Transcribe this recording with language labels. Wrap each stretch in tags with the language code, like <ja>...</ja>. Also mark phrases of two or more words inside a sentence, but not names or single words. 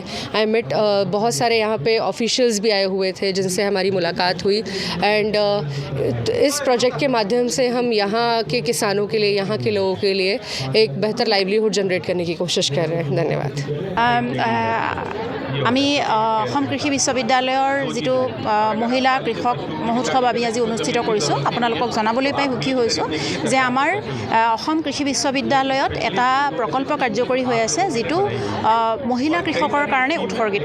<en>I met</en> <hi>बहुत सारे यहाँ पे ऑफिशियल्स भी आए हुए थे जिनसे हमारी मुलाकात हुई। एंड इस प्रोजेक्ट के माध्यम से हम यहाँ के किसानों के लिए, यहाँ के लोगों के लिए एक बेहतर</hi> <en>livelihood generate</en> <hi>करने की कोशिश कर रहे हैं। धन्यवाद।</hi> <as>আমি অসম কৃষি বিশ্ববিদ্যালয়ৰ যিটো মহিলা কৃষক মহোৎসৱ আমি আজি অনুষ্ঠিত কৰিছোঁ, আপোনালোকক জনাবলৈ পাই সুখী হৈছোঁ যে আমাৰ অসম কৃষি বিশ্ববিদ্যালয়ত এটা প্ৰকল্প কাৰ্যকৰী হৈ আছে, যিটো মহিলা কৃষকৰ কাৰণে উৎসৰ্গিত।</as>